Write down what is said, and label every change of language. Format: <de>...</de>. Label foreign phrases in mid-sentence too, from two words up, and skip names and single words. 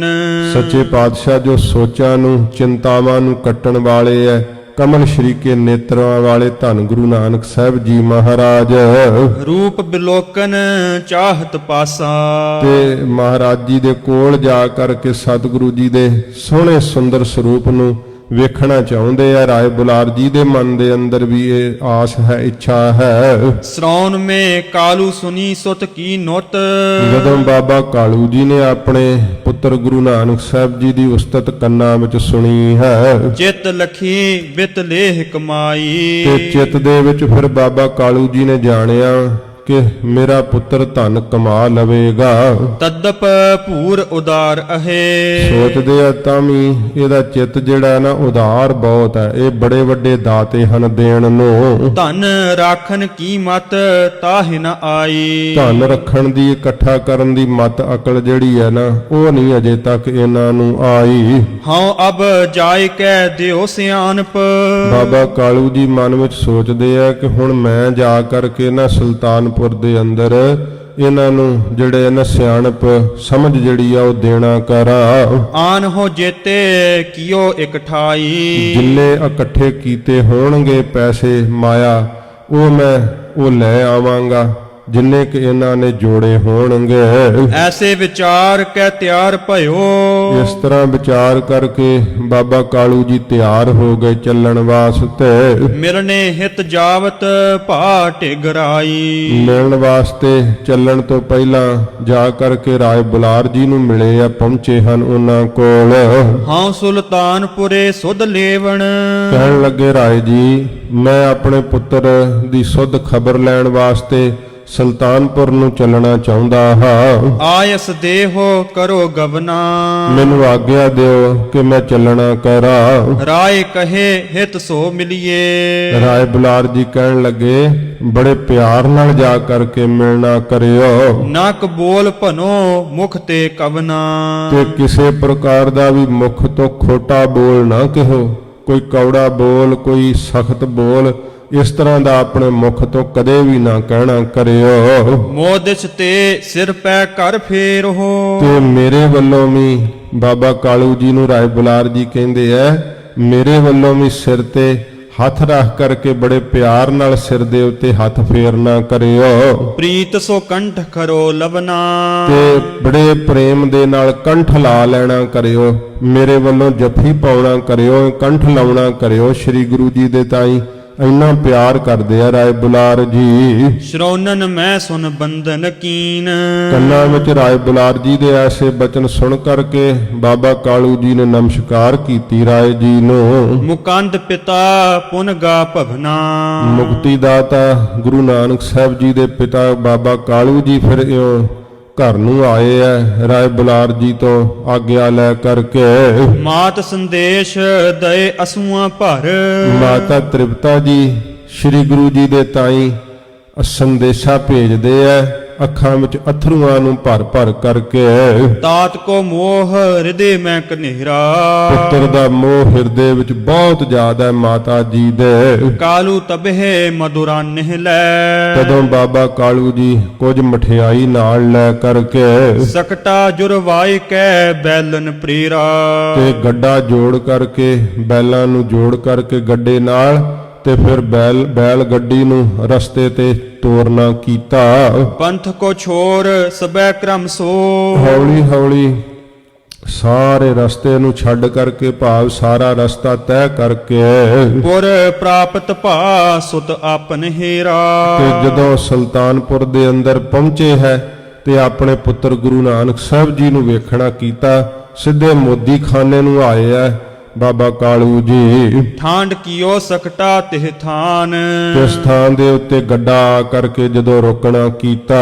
<pa>ਸੱਚੇ ਪਾਤਸ਼ਾਹ ਜੋ ਸੋਚਾਂ ਨੂੰ ਚਿੰਤਾਵਾਂ ਨੂੰ ਕੱਟਣ ਵਾਲੇ ਐ, ਕਮਲ ਸ਼ਰੀਕੇ ਨੇਤਰਾਂ ਵਾਲੇ ਧੰਨ ਗੁਰੂ ਨਾਨਕ ਸਾਹਿਬ ਜੀ ਮਹਾਰਾਜ।</pa> <bra>ਰੂਪ ਬਿਲੋਕਨ ਚਾਹਤ ਪਾਸਾ,</bra> <pa>ਤੇ ਮਹਾਰਾਜ ਜੀ ਦੇ ਕੋਲ ਜਾ ਕਰਕੇ ਸਤਿਗੁਰੂ ਜੀ ਦੇ ਸੋਹਣੇ ਸੁੰਦਰ ਸਰੂਪ ਨੂੰ ਵੇਖਣਾ ਚਾਹੁੰਦੇ ਆ। ਰਾਏ ਬੁਲਾਰ ਜੀ ਦੇ ਮਨ ਦੇ ਅੰਦਰ ਵੀ ਇਹ ਆਸ ਹੈ, ਇੱਛਾ ਹੈ।</pa> <bra>श्रवण में कालू सुनी सुत की नोत।</bra> <pa>ਜਦੋਂ ਬਾਬਾ ਕਾਲੂ ਜੀ ਨੇ ਆਪਣੇ ਪੁੱਤਰ ਗੁਰੂ ਨਾਨਕ ਸਾਹਿਬ ਜੀ ਦੀ ਉਸਤਤ ਕੰਨਾਂ ਵਿੱਚ ਸੁਣੀ ਹੈ</pa> <bra>चित लखी बित लेह कमाई।</bra> <pa>ਤੇ ਚਿੱਤ ਦੇ ਵਿੱਚ ਫਿਰ ਬਾਬਾ ਕਾਲੂ ਜੀ ਨੇ ਜਾਣਿਆ ਕਿ ਮੇਰਾ ਪੁੱਤਰ ਧਨ ਕਮਾ ਲਵੇਗਾ।</pa> <bra>तद्दप भूर उदार अहे।</bra> <pa>ਸੋਚਦੇ ਆ ਤਾਂ ਵੀ ਇਹਦਾ ਚਿੱਤ ਜਿਹੜਾ ਹੈ ਨਾ ਉਦਾਰ ਬਹੁਤ ਹੈ, ਇਹ ਬੜੇ ਵੱਡੇ ਦਾਤੇ ਹਨ ਦੇਣ ਨੂੰ।</pa> <bra>धन राखन की मत ताहि न आई।</bra> <pa>ਧਨ ਰੱਖਣ ਦੀ, ਇਕੱਠਾ ਕਰਨ ਦੀ ਮਤ ਅਕਲ ਜਿਹੜੀ ਹੈ ਨਾ ਉਹ ਨਹੀਂ ਅਜੇ ਤੱਕ ਇਹਨਾਂ ਨੂੰ ਆਈ।</pa> <bra>हाँ अब जाय कै दियो सियानप।</bra> <pa>ਬਾਬਾ ਕਾਲੂ ਜੀ ਮਨ ਵਿੱਚ ਸੋਚਦੇ ਆ ਕਿ ਹੁਣ ਮੈਂ ਜਾ ਕਰਕੇ ਨਾ ਸੁਲਤਾਨਪੁਰ ਦੇ ਅੰਦਰ ਇਹਨਾਂ ਨੂੰ ਜਿਹੜੇ ਨਾ ਸਿਆਣਪ ਸਮਝ ਜਿਹੜੀ ਆ ਉਹ ਦੇਣਾ ਕਰਾਂ।</pa> <bra>आन हो जेते कियो इकठाई।</bra> <pa>ਜਿੰਨੇ ਇਕੱਠੇ ਕੀਤੇ ਹੋਣਗੇ ਪੈਸੇ ਮਾਇਆ ਉਹ ਮੈਂ ਉਹ ਲੈ ਆਵਾਂਗਾ, ਜਿੰਨੇ ਕਿ ਇਹਨਾਂ ਨੇ ਜੋੜੇ ਹੋਣਗੇ।</pa> <bra>ऐसे विचार कै त्यार भयो।</bra> <pa>ਇਸ ਤਰ੍ਹਾਂ ਵਿਚਾਰ ਕਰਕੇ ਬਾਬਾ ਕਾਲੂ ਜੀ ਤਿਆਰ ਹੋ ਗਏ ਚੱਲਣ ਵਾਸਤੇ।</pa> <bra>मिलने हित जावत भा टिगराई।</bra> <pa>ਮਿਲਣ ਵਾਸਤੇ ਚੱਲਣ ਤੋਂ ਪਹਿਲਾਂ ਜਾ ਕਰਕੇ ਰਾਏ ਬੁਲਾਰ ਜੀ ਨੂੰ ਮਿਲੇ ਆ, ਪਹੁੰਚੇ ਹਨ ਉਹਨਾਂ ਕੋਲ।</pa> <bra>हाँ सुल्तानपुरे सुध लेवण।</bra> <pa>ਕਹਿਣ ਲੱਗੇ ਰਾਏ ਜੀ ਮੈਂ ਆਪਣੇ ਪੁੱਤਰ ਦੀ ਸੁੱਧ ਖਬਰ ਲੈਣ ਵਾਸਤੇ ਸੁਲਤਾਨਪੁਰ ਨੂੰ ਚੱਲਣਾ ਚਾਹੁੰਦਾ ਹਾਂ।</pa> <bra>आयस देहो करो गवना।</bra> <pa>ਮੈਨੂੰ ਆਗਿਆ ਦਿਓ ਕਿ ਮੈਂ ਚੱਲਣਾ ਕਰਾਂ।</pa> <bra>राय कहे हित सो मिलिए।</bra> <pa>ਰਾਏ ਬੁਲਾਰ ਜੀ ਕਹਿਣ ਲੱਗੇ ਬੜੇ ਪਿਆਰ ਨਾਲ ਜਾ ਕਰਕੇ ਮਿਲਣਾ ਕਰਿਓ</pa> <bra>नक बोल भनो मुख ते कवना।</bra> <pa>ਤੇ ਕਿਸੇ ਪ੍ਰਕਾਰ ਦਾ ਵੀ ਮੁਖ ਤੋਂ ਖੋਟਾ ਬੋਲ ਨਾ ਕਹੋ, ਕੋਈ ਕੌੜਾ ਬੋਲ, ਕੋਈ ਸਖਤ ਬੋਲ ਇਸ ਤਰ੍ਹਾਂ ਦਾ ਆਪਣੇ ਮੁਖ ਤੋਂ ਕਦੇ ਵੀ ਨਾ ਕਹਿਣਾ ਕਰਿਓ।</pa> <bra>मोदिस ते सिर पै कर फेर हो।</bra> <pa>ਤੇ ਮੇਰੇ ਵੱਲੋਂ ਵੀ ਬਾਬਾ ਕਾਲੂ ਜੀ ਨੂੰ ਰਾਏ ਬੁਲਾਰ ਜੀ ਕਹਿੰਦੇ ਐ ਮੇਰੇ ਵੱਲੋਂ ਵੀ ਸਿਰ ਤੇ ਹੱਥ ਰੱਖ ਕਰਕੇ ਬੜੇ ਪਿਆਰ ਨਾਲ ਸਿਰ ਦੇ ਉੱਤੇ ਹੱਥ ਫੇਰਨਾ ਕਰਿਓ</pa> <bra>प्रीत सो कंठ खरो लवना।</bra> <pa>ਤੇ ਬੜੇ ਪ੍ਰੇਮ ਦੇ ਨਾਲ ਕੰਠ ਲਾ ਲੈਣਾ ਕਰਿਓ, ਮੇਰੇ ਵੱਲੋਂ ਜੱਫੀ ਪਾਉਣਾ ਕਰਿਓ, ਕੰਠ ਲਾਉਣਾ ਕਰਿਓ। ਸ੍ਰੀ ਗੁਰੂ ਜੀ ਦੇ ਤਾਈ ਇੰਨਾ ਪਿਆਰ ਕਰਦੇ ਆ ਰਾਏ ਬੁਲਾਰ ਜੀ।</pa> <bra>श्रवणन मैं सुन बंधन कीन।</bra> <pa>ਕੰਨਾਂ ਵਿੱਚ ਰਾਏ ਬੁਲਾਰ ਜੀ ਦੇ ਐਸੇ ਬਚਨ ਸੁਣ ਕਰਕੇ ਬਾਬਾ ਕਾਲੂ ਜੀ ਨੇ ਨਮਸਕਾਰ ਕੀਤੀ ਰਾਏ ਜੀ ਨੂੰ।</pa> <bra>मुकंद पिता पुनगा भवना।</bra> <pa>ਮੁਕਤੀ ਦਾਤਾ ਗੁਰੂ ਨਾਨਕ ਸਾਹਿਬ ਜੀ ਦੇ ਪਿਤਾ ਬਾਬਾ ਕਾਲੂ ਜੀ ਫਿਰ ਇਉਂ ਘਰ ਨੂੰ ਆਏ ਐ ਰਾਏ ਬੁਲਾਰ ਜੀ ਤੋਂ ਆਗਿਆ ਲੈ ਕਰਕੇ।</pa> <bra>मात संदेश दए असुआ भर।</bra> <pa>ਮਾਤਾ ਤ੍ਰਿਪਤਾ ਜੀ ਸ੍ਰੀ ਗੁਰੂ ਜੀ ਦੇ ਤਾਈ ਸੰਦੇਸ਼ਾ ਭੇਜਦੇ ਐ ਅੱਖਾਂ ਵਿੱਚ ਅਥਰੂਆਂ ਨੂੰ ਭਰ ਭਰ ਕਰਕੇ।</pa> <bra>तात को मोह हृदय में कनेरा।</bra> <pa>ਪੁੱਤਰ ਦਾ ਮੋਹ ਹਿਰਦੇ ਵਿੱਚ ਬਹੁਤ ਜ਼ਿਆਦਾ ਹੈ ਮਾਤਾ ਜੀ ਦੇ।</pa> <bra>कालू तबहे मधुरा निहलै।</bra> <pa>ਤਦੋਂ ਬਾਬਾ ਕਾਲੂ ਜੀ ਕੁਝ ਮਠਿਆਈ ਨਾਲ ਲੈ ਕਰਕੇ</pa> <bra>सकटा जुरवाई कै बैलन प्रेरा।</bra> <pa>ਤੇ ਗੱਡਾ ਜੋੜ ਕਰਕੇ ਬੈਲਾਂ ਨੂੰ ਜੋੜ ਕਰਕੇ ਗੱਡੇ ਨਾਲ ਤੇ ਫਿਰ ਬੈਲ ਗੱਡੀ ਨੂੰ ਰਸਤੇ ਤੇ ਤੋਰਨਾ ਕੀਤਾ।</pa> <bra>पंथ को छोर सबै क्रम सो।</bra> <pa>ਹੌਲੀ ਹੌਲੀ ਸਾਰੇ ਰਸਤੇ ਨੂੰ ਛੱਡ ਕਰਕੇ ਭਾਵ ਸਾਰਾ ਰਸਤਾ ਤੈਅ ਕਰਕੇ</pa> <bra>पुर प्राप्त भा सुत आपन हेरा।</bra> <pa>ਤੇ ਜਦੋਂ ਸੁਲਤਾਨਪੁਰ ਦੇ ਅੰਦਰ ਪਹੁੰਚੇ ਹੈ ਤੇ ਆਪਣੇ ਪੁੱਤਰ ਗੁਰੂ ਨਾਨਕ ਸਾਹਿਬ ਜੀ ਨੂੰ ਵੇਖਣਾ ਕੀਤਾ। ਸਿੱਧੇ ਮੋਦੀ ਖਾਨੇ ਨੂੰ ਆਏ ਹੈ ਬਾਬਾ ਕਾਲੂ ਜੀ।</pa> <bra>ਠਾਂਡ ਕੀਓ ਸਕਟਾ ਤਿਹ ਥਾਨ।</bra> <pa>ਤੇ ਸਥਾਨ ਦੇ ਉੱਤੇ ਗੱਡਾ ਆ ਕਰਕੇ ਜਦੋਂ ਰੋਕਣਾ ਕੀਤਾ</pa>